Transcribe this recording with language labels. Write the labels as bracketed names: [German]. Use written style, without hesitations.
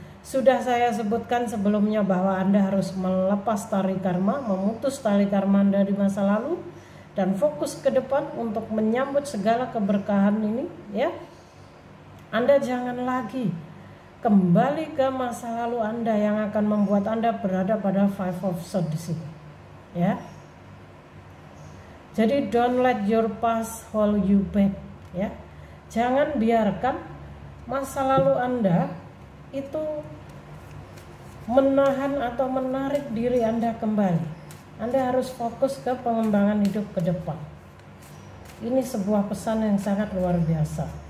[Indonesian] Sudah saya sebutkan sebelumnya bahwa Anda harus melepas tali karma, memutus tali karma Anda di masa lalu, dan fokus ke depan untuk menyambut segala keberkahan ini, ya. Anda jangan lagi kembali ke masa lalu Anda yang akan membuat Anda berada pada Five of Swords di sini, ya. Jadi [English] don't let your past hold you back, ya. [Indonesian] Jangan biarkan masa lalu Anda itu menahan atau menarik diri Anda kembali. Anda harus fokus ke pengembangan hidup ke depan. Ini sebuah pesan yang sangat luar biasa.